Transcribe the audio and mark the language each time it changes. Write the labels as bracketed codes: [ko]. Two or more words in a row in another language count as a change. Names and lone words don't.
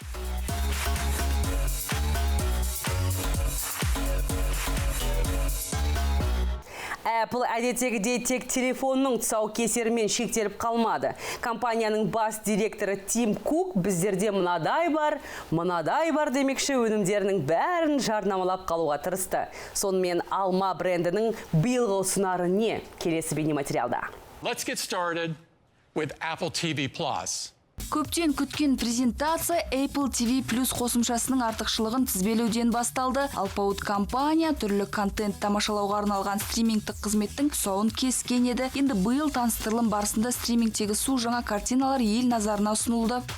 [kk] Apple әдеттегідей тек телефонның тұсаукесерімен шектеліп қалмады. Компанияның бас директоры Тим Кук біздерде мынадай бар демекші өнімдерінің бәрін жарнамалап қалуға тырысты. Сонымен алма брендінің биылғы ұсынары не? Келесі бейнематериалда. [en] Let's get started with Apple TV+. [kk] Көптен күткен презентация Apple TV Plus қосымшасының артықшылығын тізбелеуден басталды. Алпауыт компания түрлі контент тамашалауға арналған стримингтік қызметтің тұсауын кескен еді. Енді биыл таныстырылым барысында стримингтегі су жаңа картиналар ел назарына ұсынылды.